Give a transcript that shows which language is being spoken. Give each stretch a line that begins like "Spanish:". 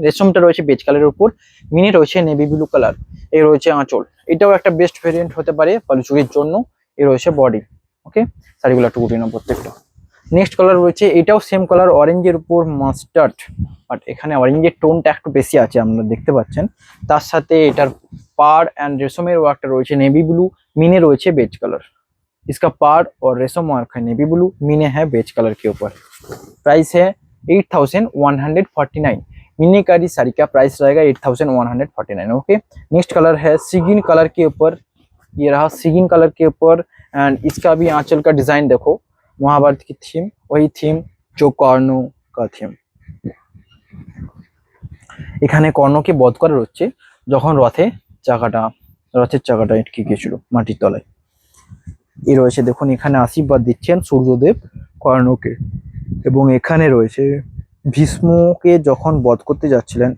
Bangla: রেশমটা রয়েছে বেজ কালারের উপর, মিনি রয়েছে নেভি ব্লু কালার। এই রয়েছে আঁচল, এটাও একটা বেস্ট ভেরিয়েন্ট হতে পারে বালুচরীর জন্য। এ রয়েছে বডি। ওকে, শাড়িগুলো একটু গুটিয়ে নাও প্রত্যেকটা। নেক্সট কালার রয়েছে, এটাও সেম কালার অরেঞ্জের উপর মাস্টার্ড, বাট এখানে অরেঞ্জের টোনটা একটু বেশি আছে আপনারা দেখতে পাচ্ছেন। তার সাথে এটার पार एंड रेशमेर वर्कटा रयेछे नेवी ब्लू, मिने रयेछे बेज कलर।
Hindi: इसका पार और रेशम वर्क है नेवी ब्लू, मिने है बेज कलर के ऊपर। प्राइस है 8149। मिनी कारी साड़ी का प्राइस रहेगा 8149। ओके, नेक्स्ट कलर है सीगिन कलर के ऊपर। ये रहा सीगिन कलर के ऊपर एंड इसका भी आंचल का डिजाइन देखो, महाभारत की थीम, वही थीम जो কর্ণ का थीम।
Bangla: এখানে কর্ণকে বধ করা হচ্ছে যখন রথের চাকাটা আটকে গিয়েছিল মাটির তলায়। এই রয়েছে দেখুন, এখানে আশীর্বাদ দিচ্ছেন সূর্যদেব কর্ণকে, এবং এখানে রয়েছে ভীষ্মকে যখন বধ করতে যাচ্ছিলেন।